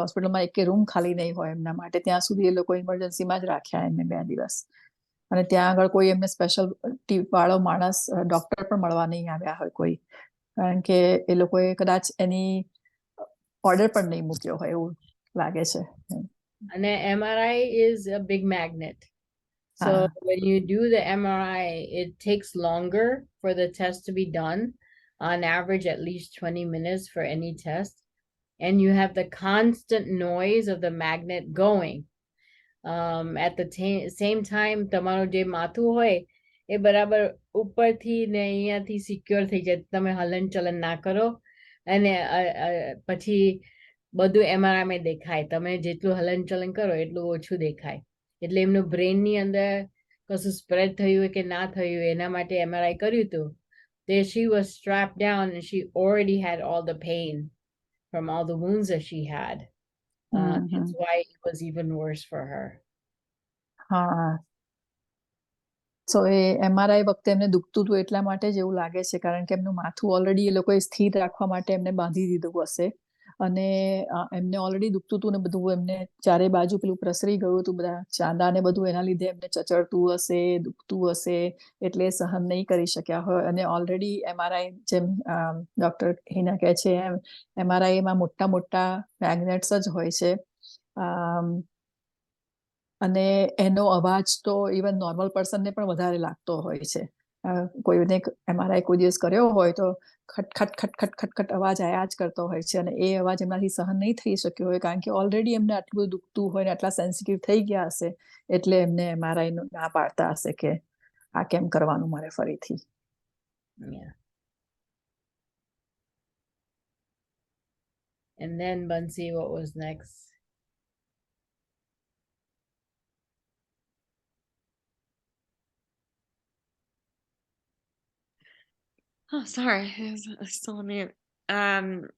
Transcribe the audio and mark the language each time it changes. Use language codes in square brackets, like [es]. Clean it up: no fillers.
[gu] હોસ્પિટલમાં એક રૂમ ખાલી નહીં હોય એમના માટે. ત્યાં સુધી એ લોકો ઇમરજન્સીમાં જ રાખ્યા એમને 2 દિવસ. અને ત્યાં આગળ કોઈ એમને સ્પેશિયલ ટીપ વાળો માણસ ડોક્ટર પણ મળવા નહીં આવ્યા હોય કોઈ, કારણ કે એ લોકોએ કદાચ એની ઓર્ડર પણ નહીં મૂક્યો હોય એવું લાગે છે. [en] અને MRI is a big magnet. So when you do the MRI, it takes longer for the test to be done, on average at least 20 minutes for any test. And you have the constant noise of the magnet going. At the same time, [gu] તમારું જે માથું હોય એ બરાબર ઉપરથી ને અહીંયાથી secure થઈ જાય. તમે હલન ચલન ના કરો અને પછી બધું MRI માં દેખાય. તમે જેટલું હલન ચલન કરો એટલું ઓછું દેખાય. એટલે એમનું બ્રેનની અંદર કશું સ્પ્રેડ થયું કે ના થયું એના માટે MRI કર્યું હતું. [en] She was strapped down and she already had all the pain from all the wounds that she had. That's why it was even worse for her. [gu] So A MRI વખતે એમને દુખતું હતું એટલા માટે જ એવું લાગે છે, કારણ કે એમનું માથું ઓલરેડી એ લોકોએ સ્થિર રાખવા માટે એમને બાંધી દીધું હશે. અને એમને ઓલરેડી દુખતું હતું ને બધું, એમને ચારે બાજુ પેલું પ્રસરી ગયું હતું, બધા ચાંદા ને બધું, એના લીધે એમને ચચળતું હશે, દુખતું હશે, એટલે સહન નહીં કરી શક્યા હોય. અને ઓલરેડી MRI જેમ ડોક્ટર હિના કહે છે એમ MRI માં મોટા મોટા મેગ્નેટ્સ જ હોય છે. અને એનો અવાજ તો ઇવન નોર્મલ પર્સનને પણ વધારે લાગતો હોય છે. કોઈને MRI કોઈ દિવસ કર્યો હોય તો ખટ ખટ ખટ ખટ ખટ ખટ અવાજ આયા જ કરતો હોય છે. અને એ અવાજ એમનાથી સહન નહીં થઈ શક્યો હોય, કારણ કે ઓલરેડી એમને આટલું દુખતું હોય ને આટલા સેન્સિટિવ થઈ ગયા હશે, એટલે એમને MRI નું ના પાડતા હશે કે આ કેમ કરવાનું મારે ફરીથી. [en] And then Bansi, what was next? Oh, sorry. I was still on mute.